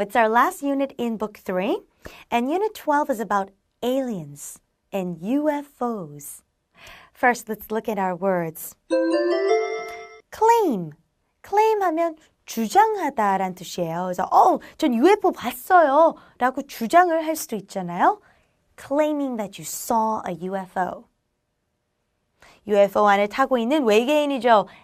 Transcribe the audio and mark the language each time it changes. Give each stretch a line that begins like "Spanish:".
English: It's our last unit in Book 3. And Unit 12 is about aliens and UFOs. First, let's look at our words. Claim.
Korean: Claim 하면 주장하다라는 뜻이에요. 그래서 전 UFO 봤어요 라고 주장을 할 수도 있잖아요.
English: Claiming that you saw a UFO.
Korean: UFO 안에 타고 있는 외계인이죠.